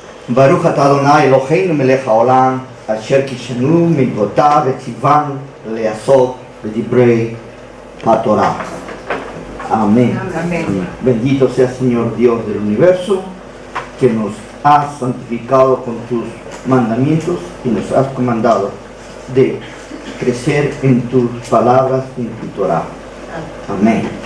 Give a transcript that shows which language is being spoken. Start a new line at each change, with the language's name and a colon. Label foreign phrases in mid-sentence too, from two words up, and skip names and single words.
Hebrew: ברוך אתה אדוני אלוהינו מלך העולם אשר קידשנו במצוותיו וציוונו לעסוק בדברי התורה.
Spanish: Amén. Amén. Bendito sea Señor Dios del universo, que nos has santificado con tus mandamientos y nos has comandado de crecer en tus palabras y en tu Torah. Amén.